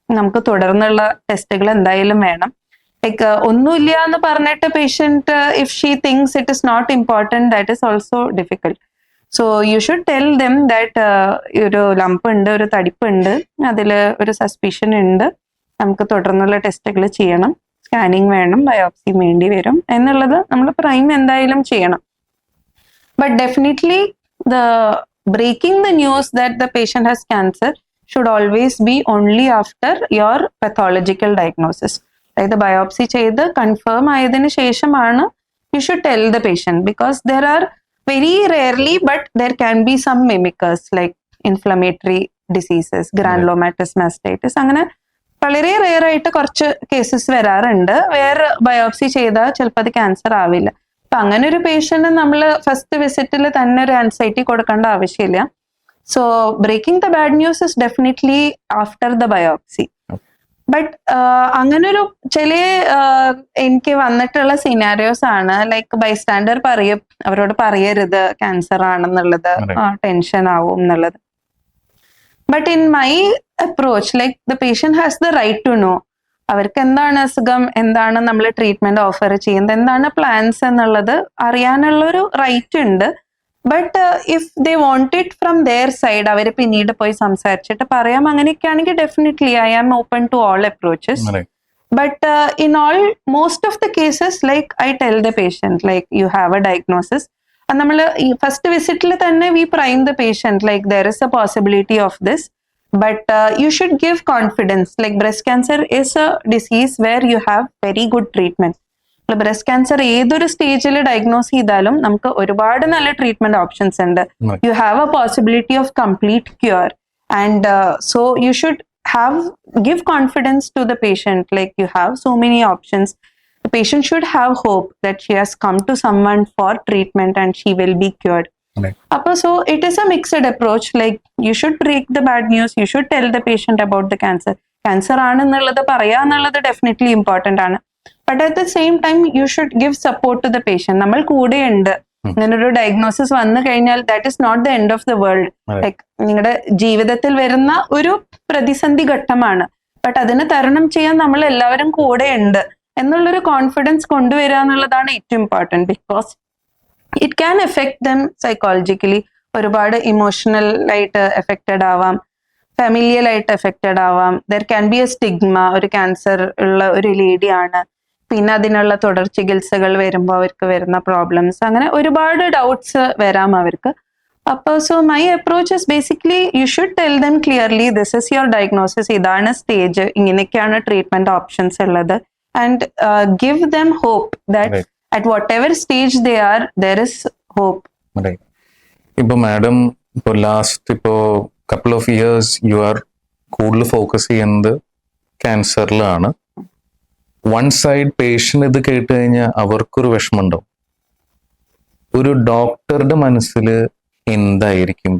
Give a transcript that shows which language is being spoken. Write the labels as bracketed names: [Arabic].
[Malayalam] നമുക്ക് തുടർന്നുള്ള ടെസ്റ്റുകൾ എന്തായാലും വേണം. ലൈക്ക് ഒന്നുമില്ല എന്ന് പറഞ്ഞിട്ട് patient [English] If she thinks it is not important, that is also difficult. So you should tell them that [Malayalam] ഒരു ലംപ് ഉണ്ട്, ഒരു തടിപ്പുണ്ട്, അതിൽ ഒരു സസ്പിഷൻ ഉണ്ട്, നമുക്ക് തുടർന്നുള്ള ടെസ്റ്റുകൾ ചെയ്യണം, സ്കാനിങ് വേണം, ബയോപ്സി വേണ്ടി വരും എന്നുള്ളത് നമ്മൾ പ്രൈം എന്തായാലും ചെയ്യണം. [English] But definitely the breaking the news that the patient has cancer should always be only after your pathological diagnosis. [Malayalam] അതായത് ബയോപ്സി ചെയ്ത് കൺഫേം ആയതിനു ശേഷമാണ് [English] you should tell the patient, because there are very rarely but there can be some mimickers like inflammatory diseases, granulomatous mastitis, [Malayalam] അങ്ങനെ വളരെ rare ആയിട്ട് കുറച്ച് cases വരാറുണ്ട് വേറെ ബയോപ്സി ചെയ്താൽ ചിലപ്പോൾ അത് ക്യാൻസർ ആവില്ല. അപ്പൊ അങ്ങനെ ഒരു പേഷ്യന്റ് നമ്മൾ ഫസ്റ്റ് വിസിറ്റിൽ തന്നെ ഒരു ആൻസൈറ്റി കൊടുക്കേണ്ട ആവശ്യമില്ല. [English] So breaking the bad news is definitely after the biopsy. [Malayalam] But അങ്ങനൊരു ചില എനിക്ക് വന്നിട്ടുള്ള സിനാരിയോസ് ആണ്, ലൈക്ക് ബൈസ്റ്റാൻഡർ പറയും അവരോട് പറയരുത് ക്യാൻസർ ആണെന്നുള്ളത്, ടെൻഷൻ ആവും എന്നുള്ളത്. [English] but in my approach, like the patient has the right to know [Malayalam] അവർക്ക് എന്താണ് അസുഖം, എന്താണ് നമ്മൾ ട്രീറ്റ്മെന്റ് ഓഫർ ചെയ്യുന്നത്, എന്താണ് പ്ലാൻസ് എന്നുള്ളത് അറിയാനുള്ളൊരു റൈറ്റ് ഉണ്ട്. [English] but if they want it from their side, [Malayalam] അവർ പിന്നീട് പോയി സംസാരിച്ചിട്ട് പറയാം, അങ്ങനെയൊക്കെ ആണെങ്കിൽ [English] Definitely I am open to all approaches. But in all most of the cases like I tell the patient like you have a diagnosis. [Malayalam] നമ്മൾ ഈ first വിസിറ്റിൽ തന്നെ [English] We prime the patient like there is a possibility of this. But you should give confidence. Like breast cancer is a disease where you have very good treatment. [Malayalam] Breast cancer ഏതൊരു സ്റ്റേജിൽ diagnose ചെയ്താലും നമുക്ക് ഒരുപാട് നല്ല treatment options ഉണ്ട്. [English] You have a possibility of complete cure, and so you should give confidence to the patient, like you have so many options. The patient should have hope that she has come to someone for treatment and she will be cured. So it is a mixed approach. Like you should break the bad news, you should tell the patient about the cancer [Malayalam] ആണെന്നുള്ളത് പറയാന്നുള്ളത് definitely important ആണ്. [English] But at the same time you should give support to the patient. [Malayalam] നമ്മൾ കൂടെ ഉണ്ട്. ഇങ്ങനൊരു diagnosis വന്നു കഴിഞ്ഞാൽ [English] That is not the end of the world. [Malayalam] Like നിങ്ങളുടെ ജീവിതത്തിൽ വരുന്ന ഒരു പ്രതിസന്ധി ഘട്ടമാണ്, ബട്ട് അതിനെ തരണം ചെയ്യാൻ നമ്മൾ എല്ലാവരും കൂടെ ഉണ്ട് എന്നുള്ളൊരു കോൺഫിഡൻസ് കൊണ്ടുവരിക എന്നുള്ളതാണ് ഏറ്റവും important. [English] Because it can affect them psychologically. [Malayalam] ഒരുപാട് ഇമോഷണൽ ആയിട്ട് എഫക്റ്റഡ് ആവാം, ഫാമിലിയൽ ആയിട്ട് എഫക്റ്റഡ് ആവാം. [English] there can be a stigma, [Malayalam] ഒരു ക്യാൻസർ ഉള്ള ഒരു ലേഡിയാണ്, പിന്നെ അതിനുള്ള തുടർ ചികിത്സകൾ വരുമ്പോൾ അവർക്ക് വരുന്ന പ്രോബ്ലംസ്, അങ്ങനെ ഒരുപാട് ഡൗട്ട്സ് വരാം അവർക്ക്. [English] So my approach is basically you should tell them clearly this is your diagnosis, [Malayalam] ഇതാണ് സ്റ്റേജ്, ഇങ്ങനെയൊക്കെയാണ് ട്രീറ്റ്മെന്റ് ഓപ്ഷൻസ് ഉള്ളത്, [English] And give them hope that Right. at whatever stage they are, there is hope. [Malayalam] ഇപ്പൊ madam ഇപ്പൊ last ഇപ്പോ couple of years you are കൂടുതൽ focus ചെയ്യുന്നത് ക്യാൻസറിലാണ്. One side patient ഇത് കേട്ട് കഴിഞ്ഞാൽ അവർക്കൊരു വിഷമമുണ്ടാവും. ഒരു ഡോക്ടറുടെ മനസ്സിൽ എന്തായിരിക്കും?